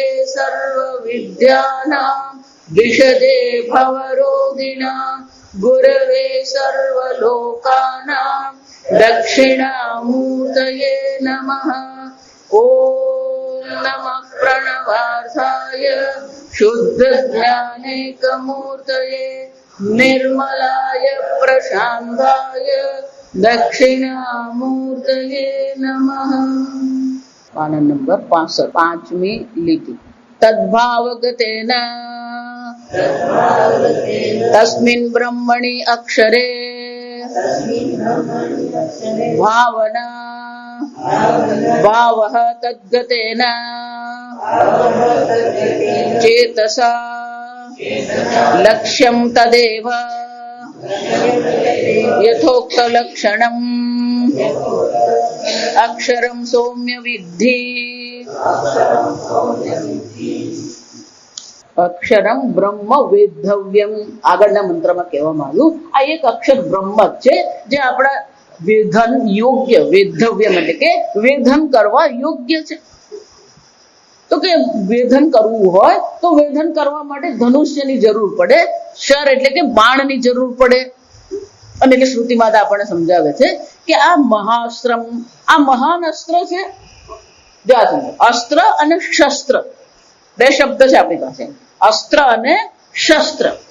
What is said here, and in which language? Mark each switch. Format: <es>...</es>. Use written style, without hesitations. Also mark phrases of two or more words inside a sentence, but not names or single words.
<sa>सर्वविद्यानां विशदे भवरोगिणां गुरवे सर्वलोकानां दक्षिणामूर्तये नमः ॐ नमः प्रणवार्थाय शुद्धज्ञानैकमूर्तये निर्मलाय प्रशान्ताय दक्षिणामूर्तये नमः।</sa> <gu>પાના નંબર 65 5મી લીટી</gu> <sa>तद्भावगतेन तस्मिन् ब्रह्मणि अक्षरे भावना भावः तद्गतेन चेतसा लक्ष्यं तदेव यथोक्तलक्षणम् अक्षरं सौम्य विद्धि</sa> <gu>અક્ષરમ બ્રહ્મ વેધવ્યમ આગળના મંત્રમાં કહેવામાં આવ્યું આ એક અક્ષર બ્રહ્મ છે જે આપણા વેધન યોગ્ય વેધવ્યમ એટલે કે વેધન કરવા યોગ્ય છે તો કે વેધન કરવું હોય તો વેધન કરવા માટે ધનુષ્યની જરૂર પડે શર એટલે કે બાણની જરૂર પડે અને એટલે શ્રુતિ માતા આપણને સમજાવે છે કે આ મહાઅસ્ત્રમ આ મહાન અસ્ત્ર છે અસ્ત્ર અને શસ્ત્ર બે શબ્દ છે આપણી પાસે અસ્ત્ર અને શસ્ત્ર</gu>